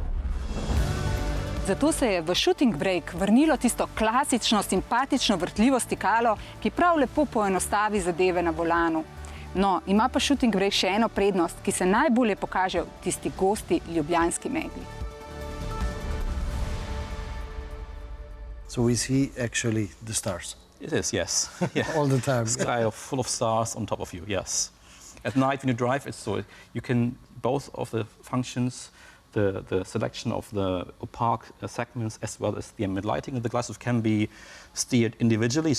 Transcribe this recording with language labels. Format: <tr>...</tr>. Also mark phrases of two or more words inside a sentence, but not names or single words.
<sl>Zato se je v Shooting Brake vrnilo tisto klasično, simpatično vrtljivo stikalo, ki prav lepo poenostavi zadeve na volanu. No, ima pa Shooting Brake še eno prednost, ki se najbolje pokaže v tisti gosti ljubljanski megli.</sl> <en>So we see actually the stars. It is, yes. Yeah. All the time. Sky full of stars on top of you, yes. At night when you drive, it's so you can both of the functions, the selection of the opaque segments as well as the ambient lighting of the glasses can be steered individually.</en>